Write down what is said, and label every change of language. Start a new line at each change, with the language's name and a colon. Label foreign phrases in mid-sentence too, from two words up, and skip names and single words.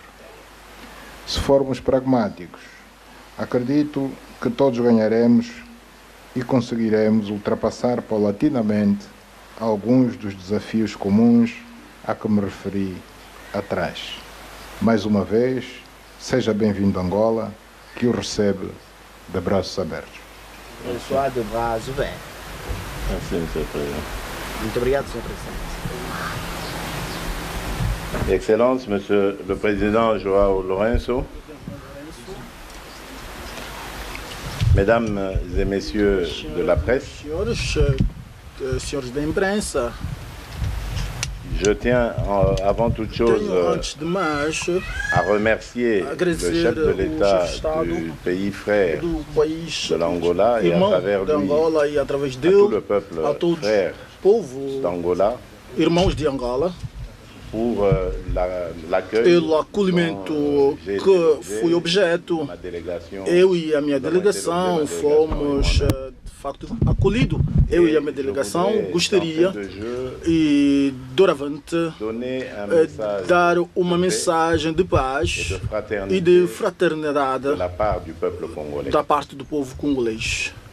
Portuguese: Se formos pragmáticos, acredito que todos ganharemos e conseguiremos ultrapassar paulatinamente alguns dos desafios comuns a que me referi atrás. Mais uma vez, seja bem-vindo a Angola, que o recebe de braços abertos.
French: Soit de bras ouverts. Merci, Monsieur le Président.
Portuguese: Muito obrigado, Sr. Presidente.
French: Excellence, Monsieur le Président João Lourenço, Mesdames et Messieurs de la presse,
Portuguese: Senhores da imprensa,
French: je tiens avant toute chose à remercier le chef de l'État du pays frère de l'Angola et à travers lui à tout le peuple frère d'Angola pour l'accueil
Portuguese: pelo acolhimento que fui objeto. Eu e a minha delegação fomos de facto acolhidos. Eu e a minha delegação gostaria e doravante dar uma mensagem de paz e de fraternidade da parte do povo congolês.